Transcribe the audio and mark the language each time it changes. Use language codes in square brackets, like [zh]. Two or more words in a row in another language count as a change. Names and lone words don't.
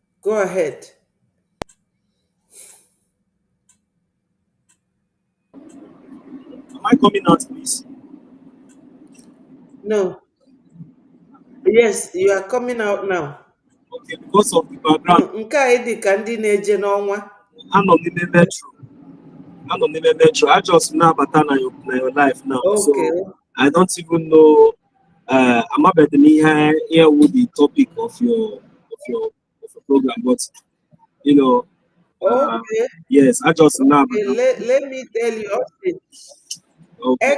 [en] Go ahead. Am I coming out, please? No. Yes, you are coming out now. Okay, because of the background. [ig] Nke a dị ka ndị na-eje n'ọnwa. Anọ m n'ime metro. [en] I just now [ig] bata na [en] your life now. Okay. So I don't even know. I'm about to hear with the topic of your program, but you know, Okay. yes, I just now. Okay. Let me tell you something. Okay.